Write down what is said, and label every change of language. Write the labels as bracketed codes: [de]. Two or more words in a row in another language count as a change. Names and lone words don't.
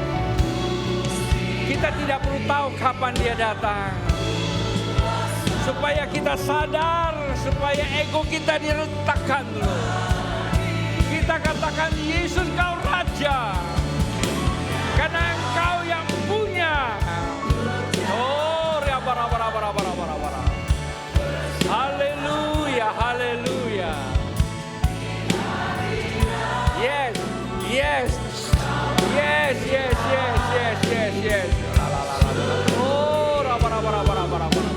[id] Kita tidak perlu tahu kapan Dia datang. Supaya kita sadar, supaya ego kita diletakkan dulu. Kita katakan, Yesus Kau Raja. Karena Engkau yang punya. Oh, raba raba raba raba raba raba. Haleluya, haleluya. [en] Yes, yes. Yes, yes, yes, yes, yes, yes. Oh, raba raba raba raba raba.